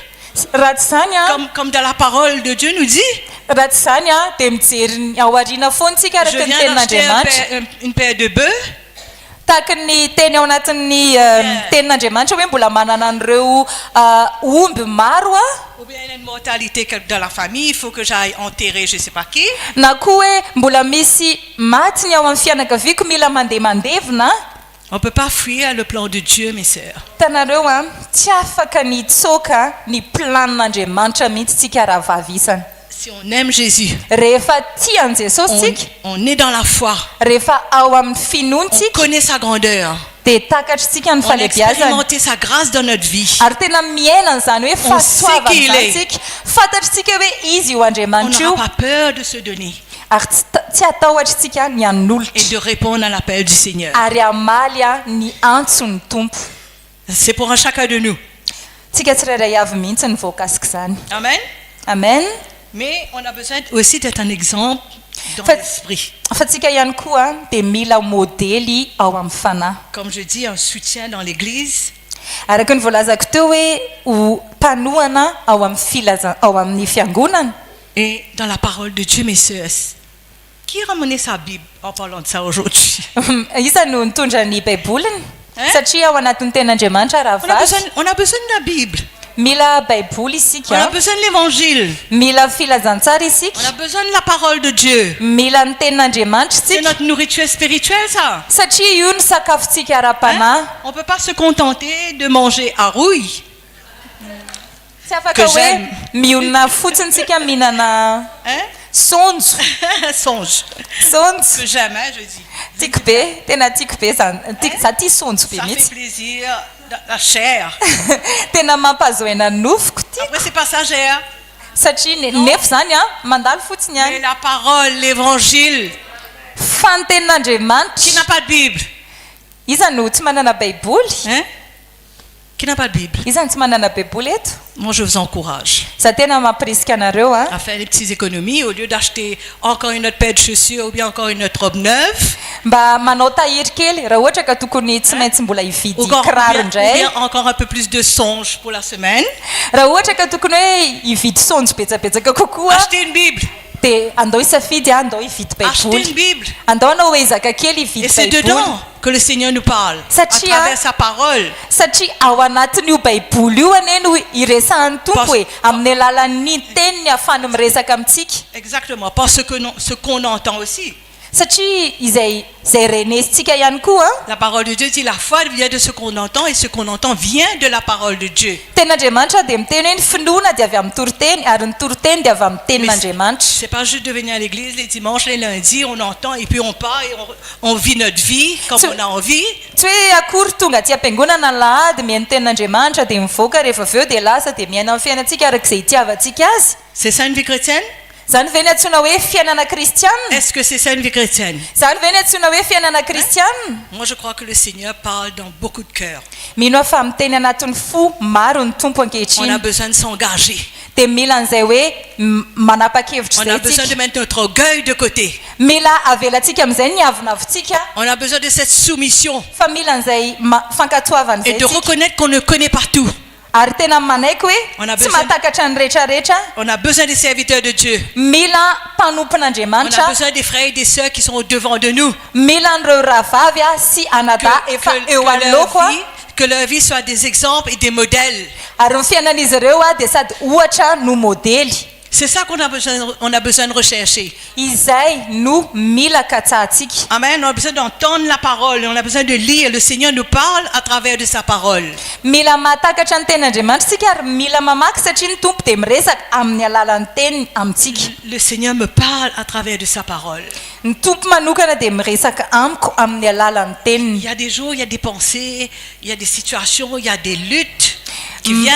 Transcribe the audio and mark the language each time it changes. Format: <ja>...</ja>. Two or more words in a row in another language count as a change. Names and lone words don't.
<mg>raha tsy zany a</mg> <fr>comme dans la parole de Dieu nous dit.</fr> <mg>raha tsy zany a dia mijery ny ao aoriana foana tsika</mg> <fr>Je</fr> <mg>araka ny</mg> <fr>viens d'acheter</fr> <mg>tenin'andriamanitra</mg> <fr>une paire de bœufs.</fr> <mg>tahaka ny teny ao anatin'ny tenin'andriamanitra hoe mbola manana an'ireo omby maro a</mg> <fr>Ou bien il y a une mortalité dans la famille, il faut que j'aille enterrer je ne sais pas qui.</fr> <mg>na koa hoe mbola misy maty ny ao amin'ny fianakaviako mila mandeha mandevina</mg> <fr>On ne peut pas fuir le plan de Dieu, mes sœurs.</fr> <mg>tanareo a tsy afaka ny tsoka ny planin'andriamanitra mihitsy tsika raha vavisana</mg> <fr>Si on aime Jésus,</fr> <mg>rehefa tiany jesosy tsika</mg> <fr>on est dans la foi,</fr> <mg>rehefa ao amin'ny finoany</mg> <fr>on</fr> <mg>tsika</mg> <fr>connaît sa grandeur,</fr> <mg>dia takatritsika ny</mg> <fr>on a</fr> <mg>falebiazana</mg> <fr>expérimenté sa grâce dans notre vie.</fr> <mg>ary tena miainana zany hoe</mg> <fr>On sait qui il est.</fr> <mg>fahasoavan'izany tsika fantatritsika hoe izy io</mg> <fr>On</fr> <mg>andriamanitra io</mg> <fr>n'aura pas peur de se donner</fr> <mg>ary tsy atahotra tsika ny</mg> <fr>et</fr> <mg>hanolotra</mg> <fr>de répondre à l'appel du Seigneur.</fr> <mg>ary amaly a ny antsony tompo</mg> <fr>C'est pour un chacun de nous. tsika tsirairay avy mihitsy ny voakasika zany Amen.</fr> <mg>amen</mg> <fr>Mais on a besoin aussi d'être un exemple dans</fr> <mg>Fa-</mg> <fr>l'esprit.</fr> <mg>fa tsika ihany koa dia mila modely ao amin'ny fanahy.</mg> <fr>Comme je dis, un soutien dans l'église,</fr> <mg>Araka ny voalazako teo hoe ho mpanohana ao amin'ny fiangonana.</mg> <fr>et dans la parole de Dieu, mes sœurs. Qui a ramené sa Bible en parlant de ça aujourd'hui?</fr> <mg>Isa no nitondra ny baiboliny</mg> <fr>Hein?</fr> <mg>satria ao anatin'ny ten'Andriamanitra raha vavy</mg> <fr>On a besoin de la Bible.</fr> <mg>mila baiboly</mg> <fr>On a</fr> <mg>isika,</mg> <fr>besoin de l'évangile.</fr> <mg>mila filazantsara</mg> <fr>On</fr> <mg>isika,</mg> <fr>a besoin de la parole de Dieu.</fr> <mg>mila ny tenin'Andriamanitra</mg> <fr>C'est</fr> <mg>isika</mg> <fr>notre nourriture spirituelle, ça.</fr> <mg>satria io ny sakafontsika ara-panahy.</mg> <fr>On ne peut pas se contenter de manger à rouille.</fr> <mg>Tsy afaka</mg> <fr>Que</fr> <mg>hoe</mg> <fr>j'aime.</fr> <mg>mionona fotsiny tsika mihinana</mg> <fr>Hein?</fr> <mg>sonjo</mg> <fr>Songe.</fr> <mg>sonjo</mg> <fr>Que j'aime, hein, je dis.</fr> <mg>tiako be, tena tiako be zany za tia sonjo be</mg> <fr>Ça fait</fr> <mg>mihitsy</mg> <fr>plaisir. La chair.</fr> <mg>tena mampahazoena ny nofoko ty</mg> <fr>Après, c'est passagère.</fr> <mg>satria nefa zany a mandalo fotsiny</mg> <fr>Mais</fr> <mg>any</mg> <fr>la parole, l'évangile,</fr> <mg>fa ny</mg> <fr>qui</fr> <mg>tenin'Andriamanitra</mg> <fr>n'a pas de Bible,</fr> <mg>iza no tsy manana baiboly,</mg> <fr>hein? Qui n'a pas de Bible.</fr> <mg>iza no tsy manana baiboly eto.</mg> <fr>Moi, je vous encourage</fr> <mg>Za tena mampirisika anareo a</mg> <fr>à faire des petites économies au lieu d'acheter encore une autre paire de chaussures ou bien encore une autre robe neuve.</fr> <mg>mba manao tahiry kely raha ohatra ka tokony tsy maintsy mbola hividy kiraro</mg> <fr>Ou</fr> <mg>indray,</mg> <fr>bien encore un peu plus de songe pour la semaine.</fr> <mg>raha ohatra ka tokony hoe hividy sonjo betsabetsaka kokoa</mg> <fr>Achetez une Bible.</fr> <mg>dia andao hisafidy andao hividy</mg> <fr>Achetez une</fr> <mg>baiboly,</mg> <fr>Bible.</fr> <mg>andao anao hoe zaka kely</mg> <fr>Et</fr> <mg>hividy</mg> <fr>c'est</fr> <mg>baiboly</mg> <fr>dedans que le Seigneur nous parle. À</fr> <mg>Satria-</mg> <fr>travers sa parole. satria ao anatin'io baiboly io anie no iresahan'ny tompo hoe amin'ny alalan'ny teniny ahafany miresaka amintsika Exactement. Pas ce qu'on entend aussi.</fr> <mg>satria izay renesintsika ihany koa</mg> <fr>La parole de Dieu dit la foi vient de ce qu'on entend et ce qu'on entend vient de la parole de Dieu.</fr> <mg>tenin'Andriamanitra dia miteny hoe ny finoana dia avy amin'ny toroteny ary ny toroteny dia avy amin'ny tenin'Andriamanitra.</mg> <fr>C'est pas juste de venir à l'église les dimanches, les lundis, on entend et puis on part et on vit notre vie comme</fr> <mg>So-</mg> <fr>on a envie.</fr> <mg>Tsy hoe akory tonga tsy ampiangonana ny lahady mihaino tenin'Andriamanitra dia mivoaka rehefa avy eo dia lasa dia miaina amin'ny fiainantsika arak'izay itiavantsika azy.</mg> <fr>C'est ça une vie chrétienne?</fr> <mg>Zany ve ny antsoina hoe fiainana kristianina?</mg> <fr>Est-ce que c'est ça une vie chrétienne?</fr> <mg>Zany ve ny antsoina hoe fiainana kristianina?</mg> <fr>Moi, je crois que le Seigneur parle dans beaucoup de cœurs.</fr> <mg>Mino aho fa miteny anatin'ny fo maro ny tompo</mg> <fr>On a</fr> <mg>ankehitriny</mg> <fr>besoin de s'engager.</fr> <mg>dia mila an'izay hoe manapa-kevitra</mg> <fr>On</fr> <mg>izay</mg> <fr>a besoin de</fr> <mg>tsika,</mg> <fr>mettre notre orgueil de côté.</fr> <mg>mila avelantsika amin'izay ny avinavontsika,</mg> <fr>On a besoin de cette soumission</fr> <mg>fa mila an'izay fankatoavana</mg> <fr>et</fr> <mg>izay</mg> <fr>de</fr> <mg>tsika.</mg> <fr>reconnaître qu'on ne connaît pas tout.</fr> <mg>Ary tena manaiky hoe</mg> <fr>On a</fr> <mg>tsy</mg> <fr>besoin-</fr> <mg>mahatakatra ny rehetrarehetra,</mg> <fr>On a besoin des serviteurs de Dieu.</fr> <mg>mila</mg> <fr>On a</fr> <mg>mpanompon'Andriamanitra,</mg> <fr>besoin des frères et des sœurs qui sont au devant de nous.</fr> <mg>mila an'ireo rahavavy a sy anada efa eo anoloko a,</mg> <fr>que leur vie soit des exemples et des modèles.</fr> <mg>ary ny fiainan'izy ireo a dia sady ohatra no modely.</mg> <fr>C'est ça qu'on a besoin de rechercher.</fr> <mg>Izay no mila katsahantsika.</mg> <fr>Amen. On a besoin d'entendre la parole. On a besoin de lire. Le Seigneur nous parle à travers de sa parole.</fr> <mg>Mila mahatakatra ny tenin'Andriamanitra sika ary mila mamaky satria ny tompo dia miresaka amin'ny alalan'ny teniny amintsika.</mg> <fr>Le Seigneur me parle à travers de sa parole.</fr> <mg>Ny tompo manokana dia miresaka amiko amin'ny alalan'ny</mg> <fr>Il</fr> <mg>teniny.</mg> <fr>y a des jours, il y a des pensées, il y a des situations, il y a des luttes qui viennent.</fr>